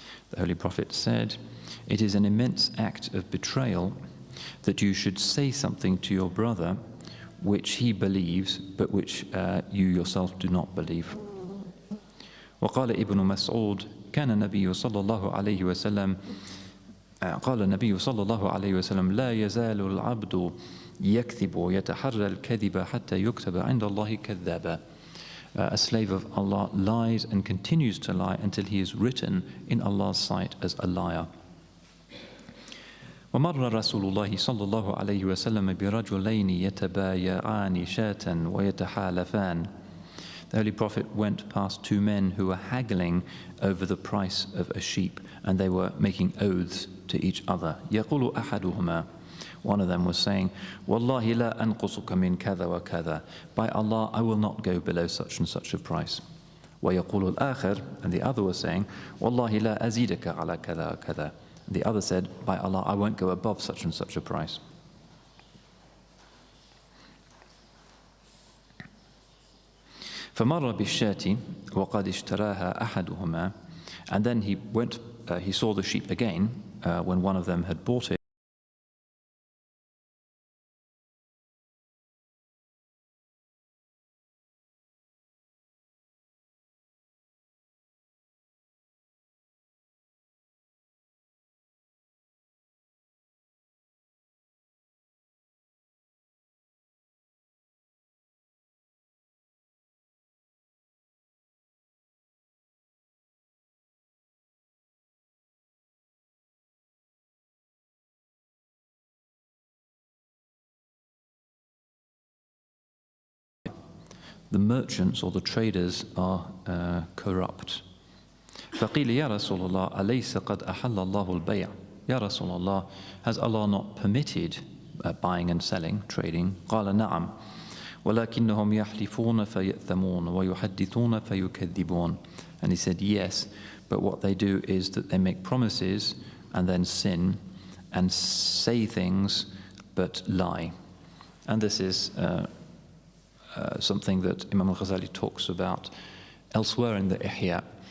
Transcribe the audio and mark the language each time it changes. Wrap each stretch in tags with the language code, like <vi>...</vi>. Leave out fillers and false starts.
<en>The Holy Prophet said, it is an immense act of betrayal that you should say something to your brother which he believes but which you yourself do not believe.</en> <ar>وقال ابن مسعود كان النبي صلى الله عليه وسلم قال النبي صلى الله عليه وسلم لا يزال العبد يكذب ويتحرى الكذب حتى يكتب عند الله كذابا.</ar> <en>A slave of Allah lies and continues to lie until he is written in Allah's sight as a liar.</en> <ar>ومر رسول الله صلى الله عليه وسلم برجلين يتبايعان شاة ويتحالفان.</ar> <en>The Holy Prophet went past two men who were haggling over the price of a sheep, and they were making oaths to each other.</en> <ar>يقول أحدهما,</ar> <en>one of them was saying,</en> <ar>والله لا أنقصك من كذا وكذا.</ar> <en>By Allah, I will not go below such and such a price.</en> <ar>ويقول الآخر,</ar> <en>and the other was saying,</en> <ar>والله لا أزيدك على كذا وكذا.</ar> <en>The other said, by Allah, I won't go above such and such a price.</en> <ar>فمر بالشاة وقد اشتراها أحدهما.</ar> <en>And then he saw the sheep again when one of them had bought it. The merchants or the traders are corrupt.</en> <ar>فقيل يا رسول الله أليس قد أحل الله البيع. يا رسول الله,</ar> <en>has Allah not permitted buying and selling, trading?</en> <ar>قال نعم ولكنهم يحلفون فيأثمون ويحدثون فيكذبون.</ar> <en>And he said, yes, but what they do is that they make promises and then sin and say things but lie. And this is something that Imam Al Ghazali talks about elsewhere in the Ihya.</en>